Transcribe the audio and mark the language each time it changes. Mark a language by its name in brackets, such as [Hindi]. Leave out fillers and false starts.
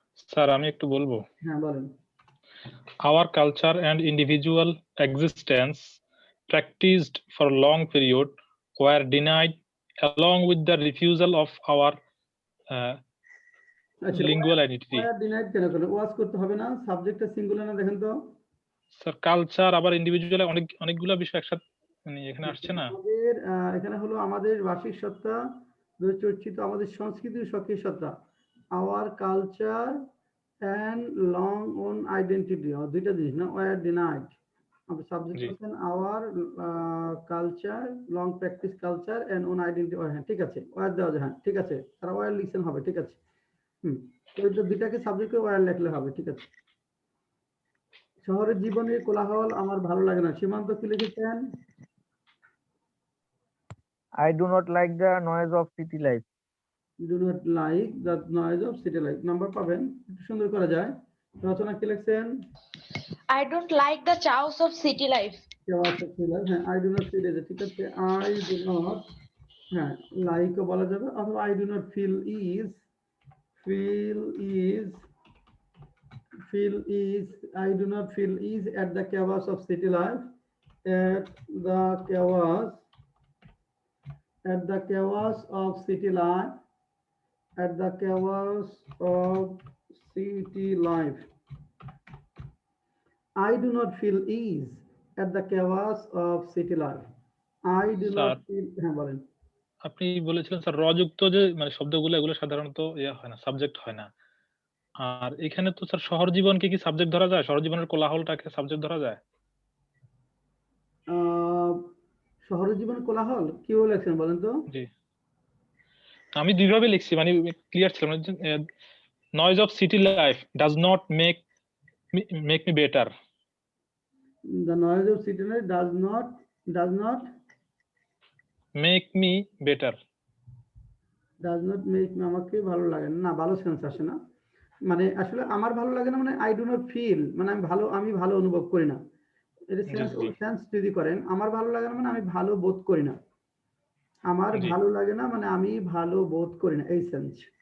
[Bangla] Sir আমি একটু বলবো? হ্যাঁ বলেন। [English] Our culture and individual existence practiced for a long period were denied along with the refusal of our lingual identity. [Bangla] denied কেন করলেন? ওয়াজ করতে হবে না, সাবজেক্টটা সিঙ্গুলার না, দেখেন তো। স্যার কালচার আবার ইন্ডিভিজুয়াল অনেকগুলো বিষয় একসাথে মানে এখানে আসছে না। আমাদের এখানে হলো আমাদের বার্ষিক সত্তা চর্চিত আমাদের সংস্কৃতির স্বকীয় সত্তা, [English] our culture and long own identity, [Bangla] দুইটা জিনিস না, [English] Were denied. [Bangla] আমাদের সাবজেক্ট জি। হচ্ছেন [English] Our culture, long practice culture and own identity. [Bangla] হ্যাঁ ঠিক আছে, ওয়ার দেওয়া যায়, হ্যাঁ ঠিক আছে, তারা ওয়ার লিখছেন হবে, ঠিক আছে। তো এটা দুইটাকে সাবজেক্ট করে ওয়ার লিখলে হবে, ঠিক আছে। শহরের জীবনের কোলাহল আমার ভালো লাগে না, সীমান্ত কি লিখেছেন? [English] I do not like the noise of city life. Do not like the noise of city life. [Bangla] Number পাবেন, একটু সুন্দর করা যায়। রচনা কি লিখছেন? [English] I don't like the chaos of city life. [Bangla] হ্যাঁ, [English] I do not feel, [Bangla] ঠিক আছে, [English] I do not, [Bangla] হ্যাঁ লাইকও বলা যাবে, অথবা [English] I do not feel ease, feel ease, feel is, I do not feel ease at the chaos of city life, at the chaos, at the chaos of city life, at the chaos of city life. I do not feel ease at the chaos of city life. I do not feel, [Bangla] হ্যাঁ বলেন। আপনি বলেছিলেন sir রযুক্ত যে মানে শব্দগুলো এগুলো সাধারণত হয় না, সাবজেক্ট হয় না। আর এখানে তো স্যার শহর জীবনকে কি সাবজেক্ট ধরা যায়? শহর জীবনের কোলাহলটাকে সাবজেক্ট ধরা যায়? শহরের জীবন কোলাহল কিভাবে লেখছেন বলেন তো? জি, আমি দুইভাবে লিখছি, মানে ক্লিয়ার ছিল না। [English] Noise of city life does not make me better. The noise of city life does not make me better. does not make me, [Bangla] আমাকে ভালো লাগে না, ভালো সেন্স আসে না। মানে আসলে আমার ভালো লাগে না মানে আই ডু নট ফিল, মানে আমি ভালো অনুভব করি না। এর সেন্স যদি করেন, আমার ভালো লাগে না মানে আমি ভালো বোধ করি না, আমার ভালো লাগে না মানে আমি ভালো বোধ করি না, এই সেন্স।